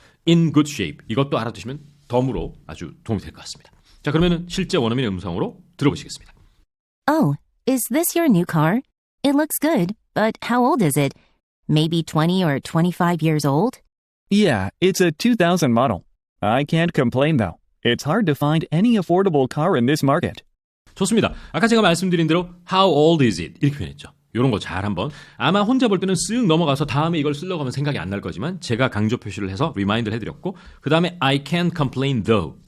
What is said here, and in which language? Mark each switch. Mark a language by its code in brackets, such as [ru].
[en] in good shape [ko] 이것도 알아두시면 덤으로 아주 도움이 될 것 같습니다. 자, 그러면은 실제 원어민의 음성으로 들어보시겠습니다. [en] Oh, is this your new car? It looks good, but how old is it? Maybe 20 or 25 years old? Yeah, it's a 2000 model. I can't complain though. It's hard to find any affordable car in this market. [ko] 좋습니다. 아까 제가 말씀드린 대로 [en] How old is it? [ko] 이렇게 표현했죠. 이런 거 잘 한번. 아마 혼자 볼 때는 쓱 넘어가서 다음에 이걸 쓰려고 하면 생각이 안 날 거지만 제가 강조 표시를 해서 리마인드를 해드렸고 그 다음에 [en] I can't complain though.